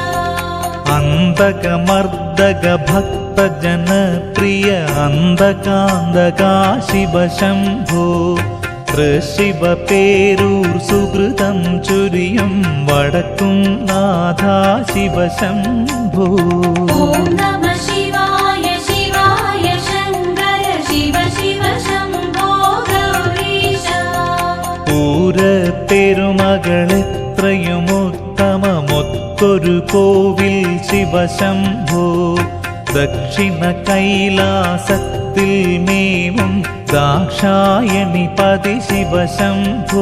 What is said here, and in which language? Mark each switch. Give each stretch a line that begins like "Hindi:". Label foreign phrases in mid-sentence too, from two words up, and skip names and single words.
Sanskrit: अन्तकमर्दक भक्तजनप्रिय अन्तकान्तका शिव शम्भो शिव पेरूर् सुकृतं चुरियं वडक्कुं नाथा शिव शम्भो। ॐ नमः शिवाय शिवाय शङ्कर शिव शिव शम्भो गौरीशा।
Malayalam: പൂരപ്പെരുമകളെത്രയുമുത്തമമൊത്തൊരു കോവിൽ ശിവ ശംഭോ ദക്ഷിണ കൈലാസത്തിൽ മേവും ദാക്ഷായണി പതി ശിവ ശംഭോ.